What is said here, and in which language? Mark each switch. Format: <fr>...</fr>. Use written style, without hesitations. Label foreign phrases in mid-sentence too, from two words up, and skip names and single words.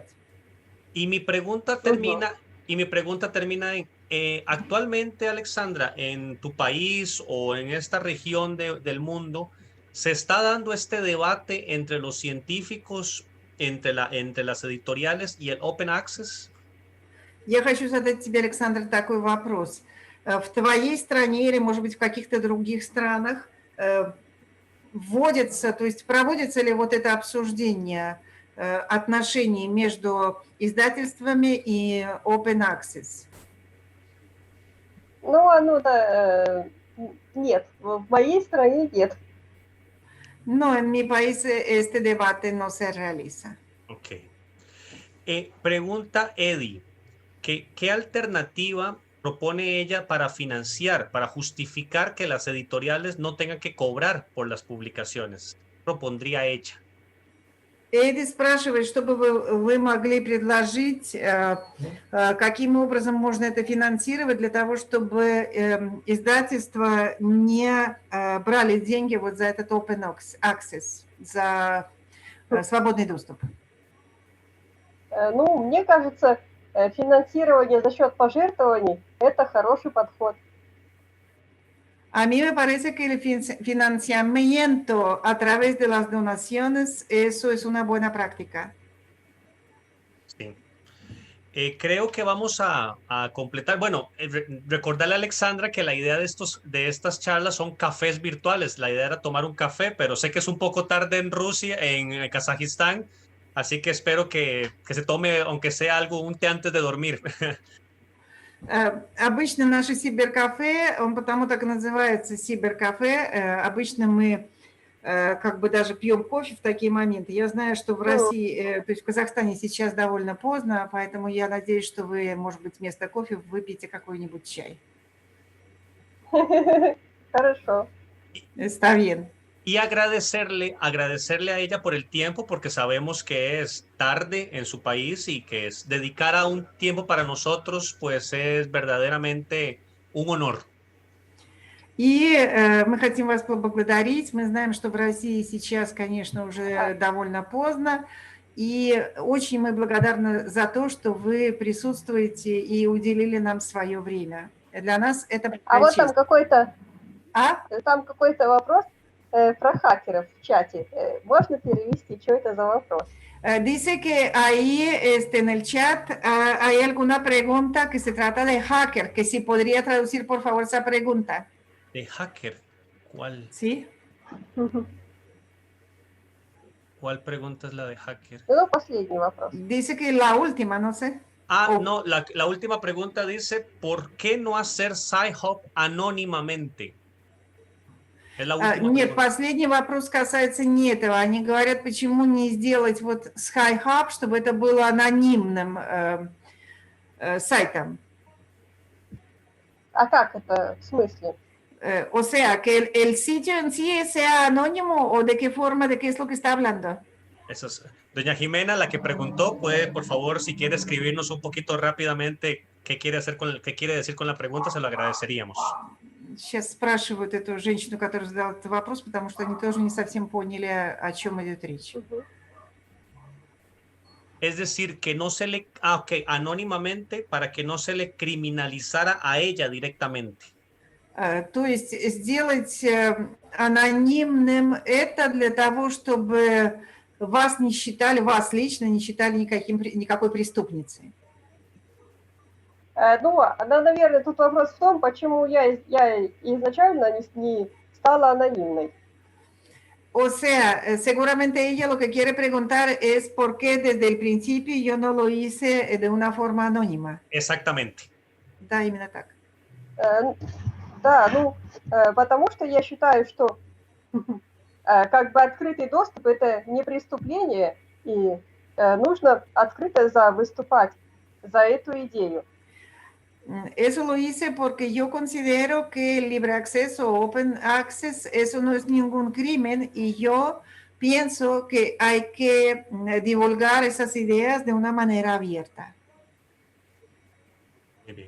<es>Y mi pregunta termina en, actualmente, Alexandra, en tu país o en esta región del mundo, ¿se está dando este debate entre los científicos, entre las editoriales y el</es> <en>Open Access?</en> <ru>Я хочу задать тебе, Александр, такой вопрос. В твоей стране или, может быть, в каких-то других странах вводится, то есть проводится ли вот это обсуждение отношений между издательствами и</ru> <en>Open Access?</en> <ru>Ну, нет, в моей стране нет.</ru> <es>No, en mi país este debate no se realiza. Ok. Pregunta Eddie. ¿Qué alternativa propone ella para financiar, para justificar que las editoriales no tengan que cobrar por las publicaciones? Propondría ella.</es> <ru>Эдди спрашивает, что бы вы могли предложить, каким образом можно это финансировать для того, чтобы издательства не брали деньги вот за этот</ru> <en>Open Access,</en> <ru>за свободный доступ. Ну, мне кажется, финансирование за счет пожертвований – это хороший подход.</ru> <es>A mí me parece que el financiamiento a través de las donaciones, eso es una buena práctica. Sí. Creo que vamos a completar. Bueno, recordarle a Alexandra que la idea de estas charlas son cafés virtuales. La idea era tomar un café, pero sé que es un poco tarde en Rusia, en Kazajistán. Así que espero que se tome, aunque sea algo, un té antes de dormir.</es> <ru>Обычно наше Cybercafé, он потому так и называется Cybercafé. Обычно мы как бы даже пьем кофе в такие моменты. Я знаю, что в России, то есть в Казахстане сейчас довольно поздно, поэтому я надеюсь, что вы, может быть, вместо кофе выпьете какой-нибудь чай. Хорошо.</ru> <es>Está bien. Y agradecerle a ella por el tiempo, porque sabemos que es tarde en su país y que dedicar a un tiempo para nosotros, pues es verdaderamente un honor.</es> <ru>И мы хотим вас поблагодарить. Мы знаем, что в России сейчас, конечно, уже довольно поздно. И очень мы благодарны за то, что вы присутствуете и уделили нам свое время. Для нас это А вот там честь. там какой-то вопрос про хакеров в чате. Можно перевести, что это за вопрос?</ru> <es>Dice que ahí en el chat hay alguna pregunta que se trata de hacker, que si podría traducir por favor esa pregunta. ¿De hacker? ¿Cuál? ¿Sí? ¿Cuál pregunta es la de hacker?</es> <ru>Ну, последний вопрос.</ru> <es>Dice que la última, no sé. No, la última pregunta dice, ¿por qué no hacer Sci-Hub anónimamente? Es la última</es> <ru>Нет,</ru> <es>pregunta.</es> <ru>последний вопрос касается не этого. Они говорят, почему не сделать вот Sci-Hub, чтобы это было анонимным сайтом. А как это в смысле?</ru> <es>O sea, que el sitio en sí sea anónimo o de qué forma, de qué es lo que está hablando. Eso es. Doña Jimena, la que preguntó, puede, por favor, si quiere escribirnos un poquito rápidamente qué quiere decir con la pregunta, se lo agradeceríamos.</es> <ru>Сейчас спрашивают эту женщину, которая задала этот вопрос, потому что они тоже не совсем поняли, о чем идет речь.</ru> <es>Es decir, que no se le... anónimamente, para que no se le criminalizara a ella directamente.</es> <ru>То есть сделать анонимным это для того, чтобы вас не считали, вас лично не считали никакой преступницей. Ну, наверное, тут вопрос в том, почему я изначально не стала анонимной.</ru> <es>O sea, seguramente ella lo que quiere preguntar es por qué desde el principio yo no lo hice de una forma anónima. Exactamente.</es> <ru>Да, именно так. Да, ну, потому что я считаю, что как бы открытый доступ – это не преступление, и нужно открыто выступать за эту идею.</ru> <es>Eso lo hice porque yo considero que el libre acceso,</es> <en>open access,</en> <es>eso no es ningún crimen y yo pienso que hay que divulgar esas ideas de una manera abierta. Muy bien.</es>